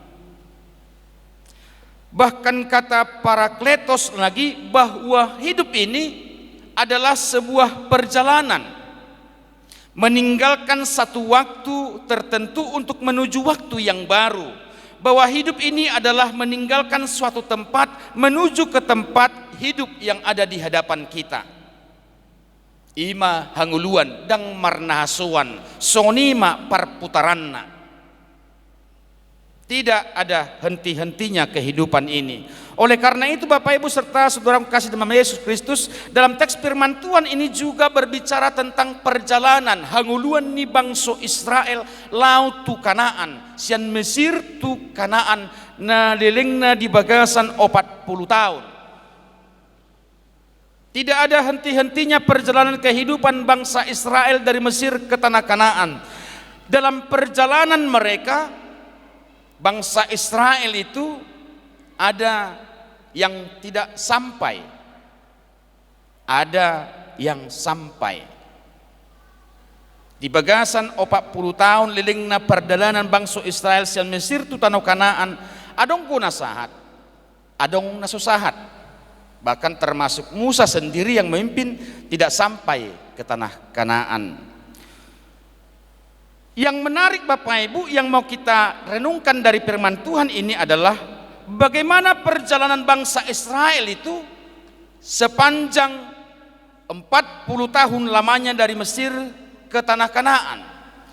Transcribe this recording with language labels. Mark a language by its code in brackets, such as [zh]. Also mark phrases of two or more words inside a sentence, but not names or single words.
[id] Bahkan kata Parakletos lagi bahwa hidup ini adalah sebuah perjalanan, meninggalkan satu waktu tertentu untuk menuju waktu yang baru. Bahwa hidup ini adalah meninggalkan suatu tempat menuju ke tempat hidup yang ada di hadapan kita. [bbc] Ima hanguluan dang marnahasuan sonima perputaranna. [id] Tidak ada henti-hentinya kehidupan ini. Oleh karena itu Bapak Ibu serta saudara kasih dalam Yesus Kristus, dalam teks firman Tuhan ini juga berbicara tentang perjalanan [bbc] hanguluan ni bangsa Israel laut tu Kanaan, sian Mesir tu Kanaan na lelengna di bagasan 40 tahun. [id] Tidak ada henti-hentinya perjalanan kehidupan bangsa Israel dari Mesir ke tanah Kanaan. Dalam perjalanan mereka, bangsa Israel itu ada yang tidak sampai, ada yang sampai. [bbc] Di bagasan 40 tahun lilingna [id] perjalanan bangsa Israel [bbc] sian Mesir tu tanah Kanaan, adong kuna sahat, adong nasusahat. [id] Bahkan termasuk Musa sendiri yang memimpin tidak sampai ke tanah Kanaan. Yang menarik Bapak Ibu yang mau kita renungkan dari firman Tuhan ini adalah bagaimana perjalanan bangsa Israel itu sepanjang 40 tahun lamanya dari Mesir ke tanah Kanaan.